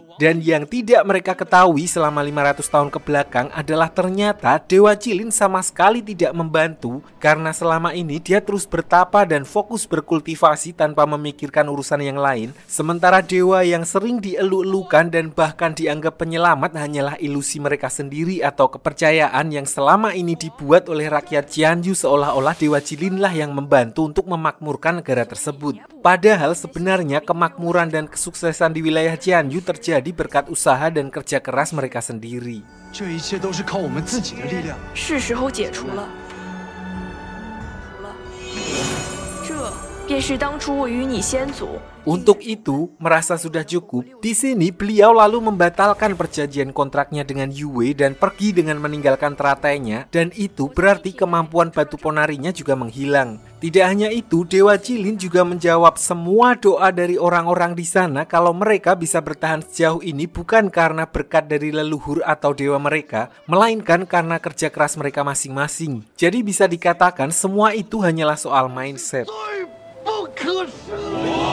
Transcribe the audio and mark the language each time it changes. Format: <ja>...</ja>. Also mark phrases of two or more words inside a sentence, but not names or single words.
<id>Dan yang tidak mereka ketahui selama 500 tahun ke belakang adalah ternyata Dewa Jilin sama sekali tidak membantu, karena selama ini dia terus bertapa dan fokus berkultivasi tanpa memikirkan urusan yang lain, sementara dewa yang sering dielu-elukan dan bahkan dianggap penyelamat hanyalah ilusi mereka sendiri atau kepercayaan yang selama ini dibuat oleh rakyat Jianyu seolah-olah Dewa Jilin lah yang membantu untuk memakmurkan negara tersebut. Padahal sebenarnya kemakmuran dan kesuksesan di wilayah Jianyu terjadi berkat usaha dan kerja keras mereka sendiri.</id> <zh>这一切都是靠我们自己的力量。是时候解除了。这便是当初我与你先祖。</zh> <id>Untuk itu, merasa sudah cukup, di sini beliau lalu membatalkan perjanjian kontraknya dengan Yue dan pergi dengan meninggalkan teratainya, dan itu berarti kemampuan batu ponarinya juga menghilang. Tidak hanya itu, Dewa Jilin juga menjawab semua doa dari orang-orang di sana kalau mereka bisa bertahan sejauh ini bukan karena berkat dari leluhur atau dewa mereka, melainkan karena kerja keras mereka masing-masing. Jadi bisa dikatakan semua itu hanyalah soal mindset.</id> <zh>不可思议！</zh>